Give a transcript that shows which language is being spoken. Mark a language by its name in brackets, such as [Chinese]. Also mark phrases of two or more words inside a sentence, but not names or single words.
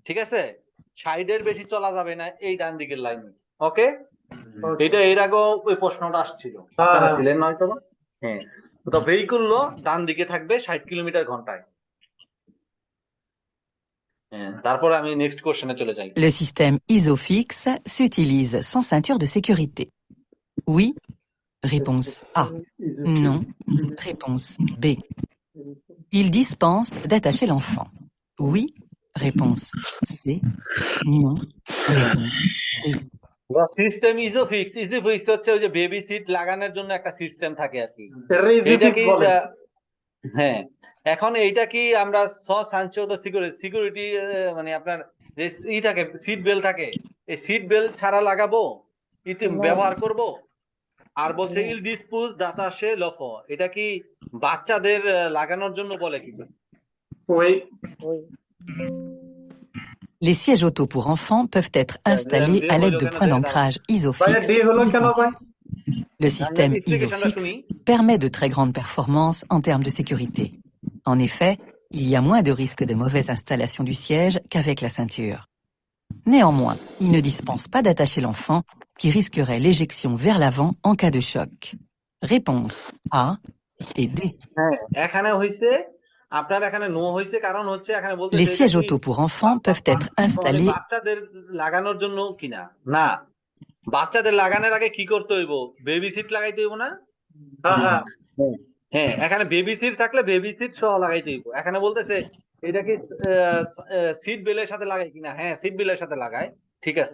[Bangla] ঠিক আছে, সাইডের বেশি চলা যাবে না এই ডান দিকের লাইনে। ওকে, এটা এর আগেও ওই প্রশ্নটা আসছিল, আপনারা ছিলেন নয়তো? হ্যাঁ, তো ভেহিকুল ডান দিকে থাকবে 60 কিলোমিটার ঘন্টায়। হ্যাঁ, তারপরে আমি [English] next question [Bangla] চলে যাই। [French] Le système ISOFIX s'utilise sans ceinture de sécurité. Oui, réponse A. Non, réponse B. Il dispense d'attacher l'enfant. Oui, réponse C. Non, réponse D. [Bangla] সিস্টেম ইজোফিক্স, ইজোফিক্স হচ্ছে ওই যে [English] baby seat [Bangla] লাগানোর জন্য একটা সিস্টেম থাকে আর কি। এটা এটা কি বলে। হ্যাঁ, এখন এইটা কি আমরা স্বসঞ্চয়িত সিকিউরিটি মানে আপনার যে ই থাকে [English] seat belt [Bangla] থাকে, এই [English] seat belt [Bangla] ছাড়া লাগাবো, ইতি ব্যবহার করব? আর বলছে [French] il dispense d'attacher l'enfant, [Bangla] এটা কি বাচ্চাদের লাগানোর জন্য বলে কি? ওই [French] Les sièges auto pour enfants peuvent être installés à l'aide de points d'ancrage ISOFIX ou de ceinture. Le système ISOFIX permet de très grandes performances en termes de sécurité. En effet, il y a moins de risques de mauvaise installation du siège qu'avec la ceinture. Néanmoins, il ne dispense pas d'attacher l'enfant, qui risquerait l'éjection vers l'avant en cas de choc. Réponse A et D. [Bangla] এখানে হইছে আপনার এখানে নো হইছে, কারণ হচ্ছে এখানে বলতে [French] Les sièges auto pour enfants peuvent être installés. [Bangla] বাচ্চাদের লাগানোর জন্য কিনা না, বাচ্চাদের লাগানোর আগে কি করতে হইব? [English] baby seat [Bangla] লাগাইতে হইব না? হ্যাঁ, এখানে [English] baby seat [Bangla] থাকলে [English] baby seat [Bangla] সহ লাগাইতে হইব। এখানে বলতেছে এটা কি [English] seat belt [Bangla] সাথে লাগাই কিনা? হ্যাঁ, [English] seat belt [Bangla] সাথে লাগায়, ঠিক আছে।